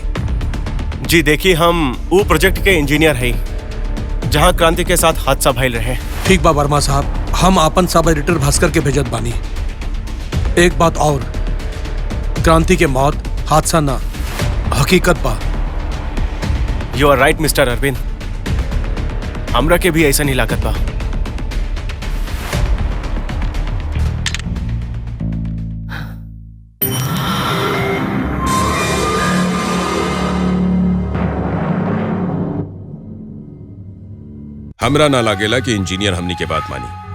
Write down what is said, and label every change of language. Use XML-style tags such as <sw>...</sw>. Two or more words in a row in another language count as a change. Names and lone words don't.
<bho>जी देखिए, हम वो प्रोजेक्ट के इंजीनियर हैं जहां क्रांति के साथ हादसा भइल रहे। ठीक बा वर्मा साहब, हम आपन</bho> <en>sub editor</en> <bho>भास्कर के भेजत बानी। एक बात और, क्रांति के मौत हादसा ना, हकीकत बा।</bho> <en>You are right Mister</en> <bho>अरविंद, हमरा के भी ऐसा नहीं लागत बा। हमरा ना लागेला कि इंजीनियर हमनी के बात मानी।</bho>